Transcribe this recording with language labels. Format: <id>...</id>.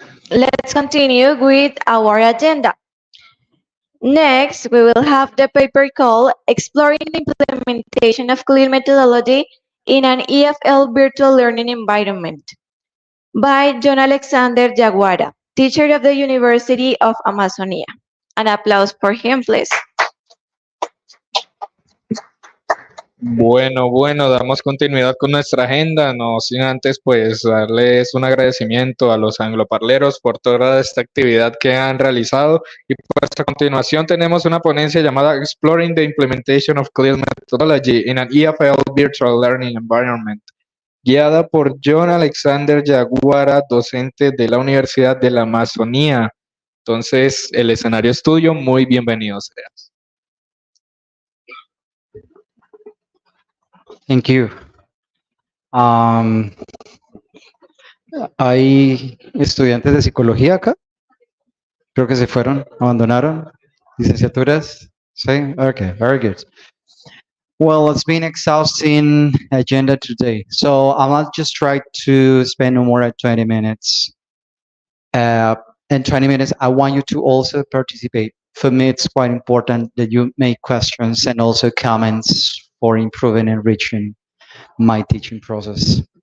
<en>Let's continue with our agenda. Next, we will have the paper called Exploring the Implementation of CLIL Methodology in an EFL Virtual Learning Environment by John Alexander Jaguara, teacher of the University of Amazonia. An applause for him, please.</en> <es>Bueno, damos continuidad con nuestra agenda, no sin antes pues darles un agradecimiento a los angloparleros por toda esta actividad que han realizado y pues a continuación tenemos una ponencia llamada Exploring the Implementation of CLIL Methodology in an EFL Virtual Learning Environment, guiada por John Alexander Jaguara, docente de la Universidad de la Amazonía. Entonces, el escenario es tuyo, muy bienvenido seas.</es> <en>Thank you.</en> <es>Hay estudiantes de psicología acá. Creo que se fueron, abandonaron. Licenciaturas. Sí,</es> <en>okay, very good. Well, it's been exhausting agenda today, so I'll just try to spend no more than 20 minutes. In 20 minutes, I want you to also participate. for me, it's quite important that you make questions and also comments for improving and enriching my teaching process.</en>